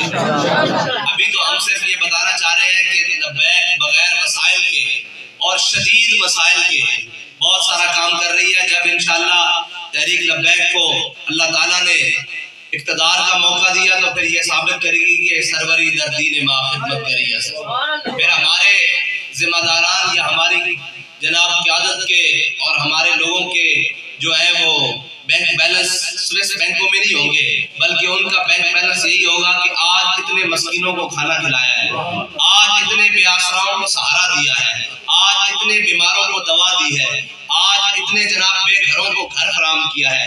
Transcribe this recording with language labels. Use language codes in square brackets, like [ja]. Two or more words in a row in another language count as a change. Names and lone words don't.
[ur] ابھی تو ہم صرف یہ بتانا چاہ رہے ہیں کہ لبیک بغیر مسائل کے اور شدید مسائل کے بہت سارا کام کر رہی ہے۔ جب انشاءاللہ تحریک لبیک کو اللہ تعالیٰ نے اقتدار کا موقع دیا تو پھر یہ ثابت کرے گی کہ [fa] سروری در دین ما خدمت کری [ur] ہے۔ پھر ہمارے ذمہ داران یا ہماری جناب قیادت کے اور ہمارے لوگوں کے جو ہے وہ [en] bank balance [ur] سوئس بینکوں میں نہیں ہوں گے بلکہ ان کا [en] bank balance [ur] یہی ہوگا کہ آج اتنے مسکینوں کو کھانا کھلایا ہے، آج اتنے بے آسراؤں کو سہارا دیا ہے، آج اتنے بیماروں کو دوا دی ہے، آج اتنے جناب بے گھروں کو گھر فراہم کیا ہے۔